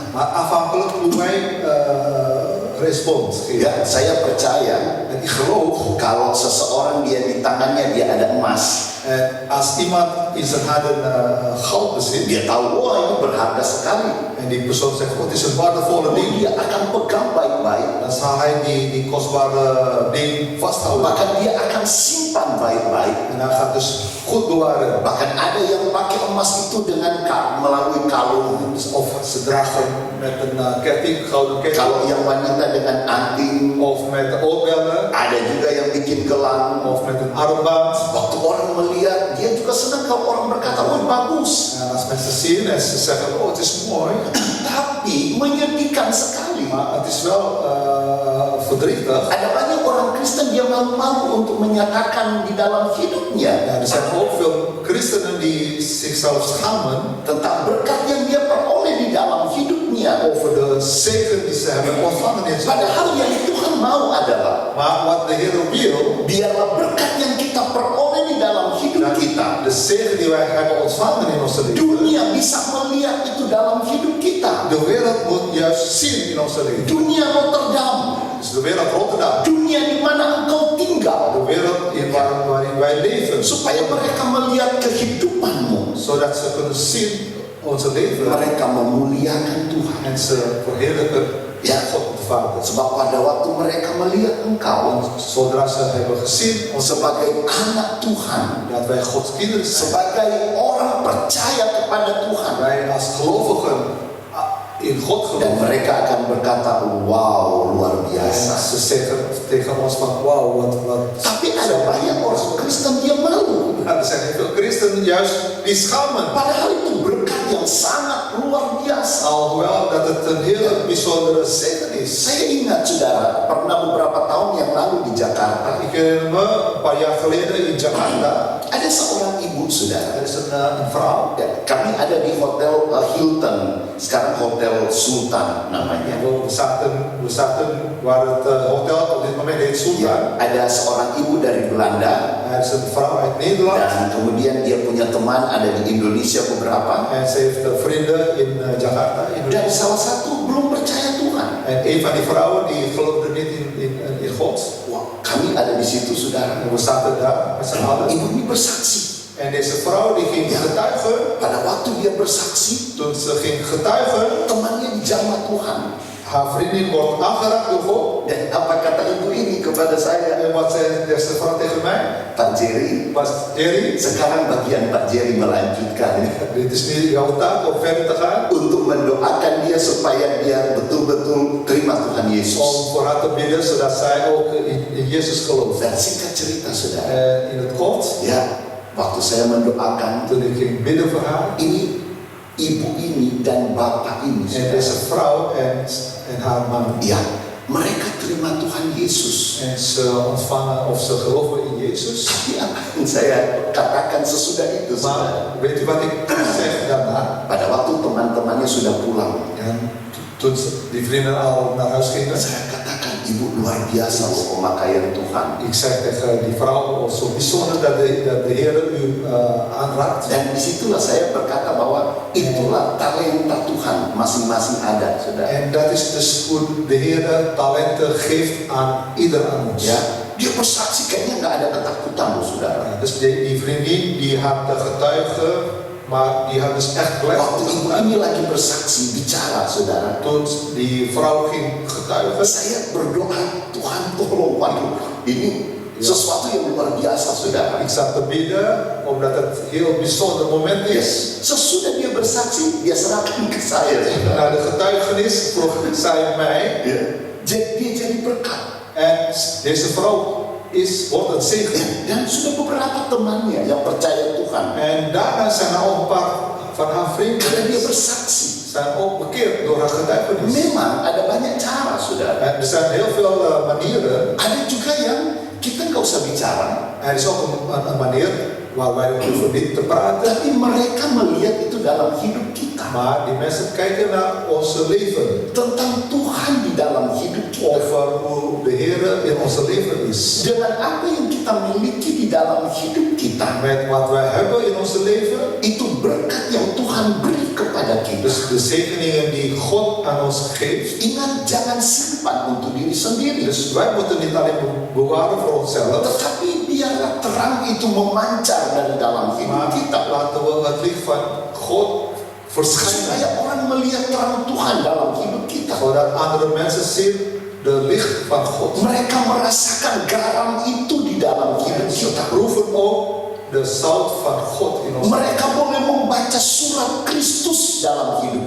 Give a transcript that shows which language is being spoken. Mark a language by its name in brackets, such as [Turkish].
[Dutch] Maar afhankelijk hoe wij respons geven. [Indonesian] Ya, saya percaya [Dutch] En ik geloof, [Indonesian] kalau seseorang dia di tangannya dia ada emas, [Dutch] als iemand in zijn handen goud bezit, [Indonesian] dia tahu, wah ini berharga sekali. [Dutch] en die persoon zegt, oh, het is een waardevolle ding, [Indonesian] Dia akan pegang baik-baik. [Dutch] dan zal hij die kostbare ding vasthouden. [Indonesian] Bahkan dia akan simpan baik-baik. [Dutch] En hij gaat dus goed bewaren. [Indonesian] Bahkan ada yang pakai emas itu dengan melalui kalung. [Dutch] Dus of ze dragen met een ketting, gouden ketting, [Indonesian] Kalau yang wanita dengan anting, [Dutch] of met de oorbellen, [Indonesian] ada juga yang bikin gelang. [Dutch] of met een armband. [Indonesian] Waktu orang melihat, dia juga senang kalau orang berkata, oh bagus. [Dutch] En als mensen zien en ze zeggen, oh, het is mooi, [Indonesian] Tapi menyedihkan sekali. [Dutch] maar het is wel verdrietig. [Indonesian] Ada banyak orang Kristen dia malu-malu untuk menyatakan di dalam hidupnya [Dutch] Ja, er zijn ook veel christenen die zichzelf schamen [Indonesian] tentang berkat yang dia peroleh di dalam hidupnya. [Dutch] over de zegen die ze hebben ontvangen in zijn leven. [Indonesian] Padahal yang Tuhan mau adalah [Dutch] Maar wat de Heer wil, [Indonesian] biarlah berkat yang kita peroleh di dalam hidup [Dutch] dat [Indonesian] kita, [Dutch] de zegen die wij hebben ontvangen in onze leven, [Indonesian] dunia bisa melihat itu dalam hidup kita. [Dutch] de wereld moet juist zien in onze leven. [Indonesian] Dunia Rotterdam, [Dutch] Dus de wereld Rotterdam, [Indonesian] dunia di mana engkau tinggal, [Dutch] de wereld waarin wij leven, [Indonesian] supaya mereka melihat kehidupanmu, [Dutch] zodat ze kunnen zien onze leven [Indonesian] mereka memuliakan Tuhan. [Dutch] en ze verheerlijken God de Vader. [Indonesian] Sebab pada waktu mereka melihat engkau [Dutch] Zodra ze hebben gezien [Indonesian] sebagai anak Tuhan, [Dutch] dat wij Gods kinderen zijn, [Indonesian] sebagai orang percaya kepada Tuhan, [Dutch] wij als gelovigen in God geloven, [Indonesian] mereka akan berkata, wow, luar [Dutch] en [Indonesian] biasa. [Dutch] ze zeggen tegen ons van wauw, wat. [Indonesian] Tapi ada banyak orang Kristen dia malu. [Dutch] Nou, er zijn heel veel christenen juist die schamen. [Indonesian] Padahal itu berkat yang sangat luar biasa. [Dutch] Ondanks Alhoewel dat het een hele bijzondere zegen is. [Indonesian] saya ingat saudara, pernah beberapa tahun yang lalu di Jakarta, [Dutch] Ik herinner me een paar jaar geleden in Jakarta. [Indonesian] ada seorang ibu saudara. [Dutch] Er is een vrouw. [Indonesian] Ya, kami ada di hotel Hilton, sekarang Hotel Sultan namanya. [Dutch] We zaten waar het hotel op dit moment heet Sultan. [Indonesian] Ya, ada seorang ibu dari Belanda [Dutch] Er is een vrouw uit Nederland. [Indonesian] dan kemudian dia punya teman ada di Indonesia beberapa. [Dutch] En ze heeft vrienden in Jakarta. [Indonesian] Dan Indonesia. salah satu belum percaya Tuhan. [Dutch] En een van die vrouwen die geloofde niet in God. [Indonesian] Wah, kami ada di situ saudara. [Dutch] En we zaten daar met z'n allen. [Indonesian] Ibu ini bersaksi. [Dutch] En deze vrouw die ging getuigen. [Indonesian] Pada waktu dia bersaksi, [Dutch] Toen ze ging getuigen, [Indonesian] temannya dijamah Tuhan. [Dutch] haar vriendin wordt aangeraakt door God. [Indonesian] Dan apa kata ibu ini kepada saya? [Dutch] En wat zei deze vrouw tegen mij? [Indonesian] Pak Jerry, [Dutch] Was Jerry, [Indonesian] sekarang bagian Pak Jerry melanjutkan [Dutch] dit is nu jouw taak om verder te gaan. [Indonesian] untuk mendoakan dia supaya dia betul-betul terima Tuhan Yesus. [Dutch] Om voor haar te bidden, zodat zij ook in Jezus gelooft. [Indonesian] Dan singkat cerita saudara, [Dutch] En in het kort, [Indonesian] ya waktu saya mendoakan [Dutch] toen ik ging bidden voor haar. [Indonesian] ini ibu ini dan bapak ini, [Dutch] En [Indonesian] saudara, [Dutch] deze vrouw en haar man. [Indonesian] ya mereka terima Tuhan Yesus. [Dutch] En ze ontvangen of ze geloven in Jezus. [Indonesian] Tapi apa yang saya katakan sesudah itu, saudara? [Dutch] Maar weet u wat ik zeg daarna? [Indonesian] Pada waktu teman-temannya sudah pulang, [Dutch] En toen die vrienden al naar huis gingen. [Indonesian] saya katakan ibu luar biasa loh pemakaian Tuhan. [Dutch] Ik zeg tegen die vrouw, zo bijzonder dat de Heer u aanraakt. [Indonesian] Dan disitulah saya berkata bahwa itulah talenta Tuhan masing-masing ada, saudara. [Dutch] En dat is dus hoe de Heer talenten geeft aan ieder aan ons. [Indonesian] Ya, dia bersaksi kayaknya nggak ada ketakutan loh, saudara. [Dutch] Dus die vriendin die had getuigen, maar die had dus echt [Indonesian] Waktu ibu [Dutch] getuigen. [Indonesian] ini lagi bersaksi bicara, saudara, [Dutch] Toen die vrouw ging getuigen, [Indonesian] saya berdoa, Tuhan tolong, waduh, ini sesuatu yang luar biasa, saudara. [Dutch] ik zat te bidden, omdat het een heel bijzonder moment [Indonesian] Ya, [Dutch] is. [Indonesian] sesudah dia bersaksi, dia serahkan ke saya, saudara. [Dutch] Na de getuigenis vroeg zij mij, [Indonesian] Ya, dia jadi berkat. [Dutch] en deze vrouw wordt een zegen. [Indonesian] Ya, dan sudah beberapa temannya yang percaya Tuhan. [Dutch] En daarna zijn er ook een paar van haar [Indonesian] Karena dia [Dutch] vrienden [Indonesian] bersaksi. [Dutch] zijn ook bekeerd door haar getuigenis. [Indonesian] Memang ada banyak cara, saudara. [Dutch] En er zijn heel veel manieren. [Indonesian] Ada juga yang kita nggak usah bicara, [Dutch] Er is ook een manier waar wij hoeven niet te praten. [Indonesian] tapi mereka melihat itu dalam hidup kita. [Dutch] Maar die mensen kijken naar onze leven. [Indonesian] Tentang Tuhan di dalam hidup kita. [Dutch] Over hoe de Heer in onze leven is. [Indonesian] Dengan apa yang kita miliki di dalam hidup kita, [Dutch] Met wat wij hebben in onze leven. [Indonesian] itu berkat yang Tuhan beri kepada kita. [Dutch] Dus de zegeningen die God aan ons geeft. [Indonesian] Ingat, jangan simpan untuk diri sendiri. [Dutch] Dus wij moeten niet alleen bewaren voor onszelf. [Indonesian] Tetapi biarlah terang itu memancar dari dalam hidup [Dutch] Maar [Indonesian] kita. [Dutch] laten we het licht van God verschijnen. [Indonesian] Supaya orang melihat terang Tuhan dalam hidup kita. [Dutch] Zodat andere mensen zien de licht van God. [Indonesian] Mereka merasakan garam itu di dalam hidup [Dutch] En ze [Indonesian] kita. [Dutch] proeven ook de zout van God in ons. [Indonesian] Mereka boleh membaca surat Kristus dalam hidup